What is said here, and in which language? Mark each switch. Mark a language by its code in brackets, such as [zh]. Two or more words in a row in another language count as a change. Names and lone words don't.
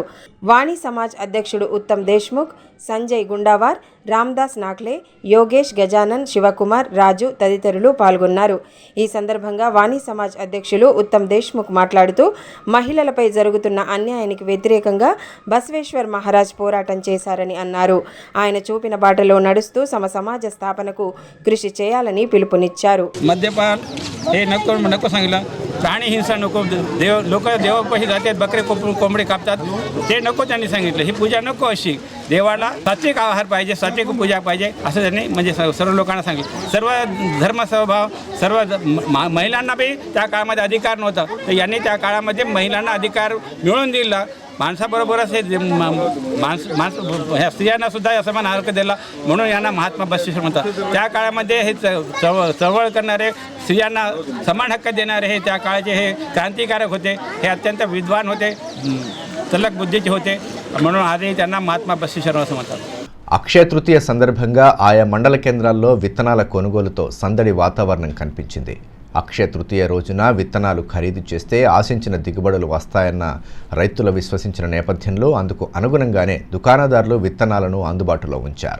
[te] వాణి సమాజ్ అధ్యక్షుడు ఉత్తమ్ దేశ్ముఖ్, సంజయ్ గుండావార్, రామ్దాస్ నాక్లే, యోగేష్, గజానన్, శివకుమార్, రాజు తదితరులు పాల్గొన్నారు. ఈ సందర్భంగా వాణి సమాజ్ అధ్యక్షులు ఉత్తమ్ దేశ్ముఖ్ మాట్లాడుతూ మహిళలపై జరుగుతున్న అన్యాయానికి వ్యతిరేకంగా బసవేశ్వర్ మహారాజ్ పోరాటం చేశారని అన్నారు. ఆయన చూపిన బాటలో నడుస్తూ సమాజ స్థాపనకు కృషి చేయాలని పిలుపునిచ్చారు. [mr] मद्यपान हे नको सांगितलं. प्राणी हिंसा नको. लोक देवापाशी जातात, बकरे कोंबडे कापतात, ते नको त्यांनी सांगितलं. ही पूजा नको अशी. देवाला सात्विक आहार पाहिजे, सात्विक पूजा पाहिजे असं त्यांनी म्हणजे सर्व लोकांना सांगितलं. सर्व धर्म स्वभाव सर्व महिलांना बी त्या काळामध्ये अधिकार नव्हता, तर यांनी त्या काळामध्ये महिलांना अधिकार मिळवून दिला. माणसाबरोबरच हे ह्या स्त्रियांना सुद्धा समान हक्क दिला, म्हणून यांना महात्मा बसवेश्वर म्हणतात. त्या काळामध्ये हे चळवळ करणारे, स्त्रियांना समान हक्क देणारे हे त्या काळाचे हे क्रांतिकारक होते. हे अत्यंत विद्वान होते, तलक बुद्धीचे होते, म्हणून आजही त्यांना महात्मा बसवेश्वर असं म्हणतात. [te] అక్షయ తృతీయ సందర్భంగా ఆయా మండల కేంద్రాల్లో విత్తనాల కొనుగోలుతో సందడి వాతావరణం కనిపించింది. అక్షయ తృతీయ రోజున విత్తనాలు ఖరీదు చేస్తే ఆశించిన దిగుబడులు వస్తాయన్న రైతులు విశ్వసించిన నేపథ్యంలో అందుకు అనుగుణంగానే దుకాణదారులు విత్తనాలను అందుబాటులో ఉంచారు.